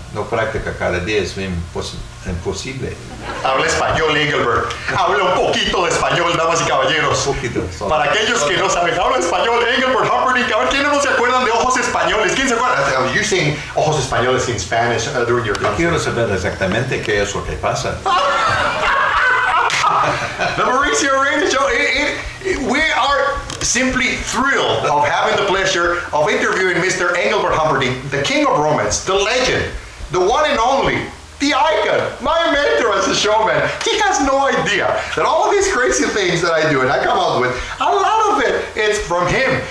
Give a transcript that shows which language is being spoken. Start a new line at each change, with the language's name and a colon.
Spanish: No práctica cada día es imposible. Habla español, Engelbert. Habla un poquito de español, damas y caballeros. Un poquito. Para aquellos que no saben, habla español, Engelbert Humperdinck. A ver, ¿quiénes no se acuerdan de Ojos Españoles? ¿Quién se acuerda?
English: You sing Ojos Españoles in Spanish during your concert.
Spanish: Quiero saber exactamente qué es lo que pasa.
English: The Mauricio Radio Show, we are simply thrilled of having the pleasure of interviewing Mr. Engelbert Humperdinck, the king of romance, the legend, the one and only, the icon, my mentor as a showman. He has no idea that all of these crazy things that I do and I come out with, a lot of it is from him.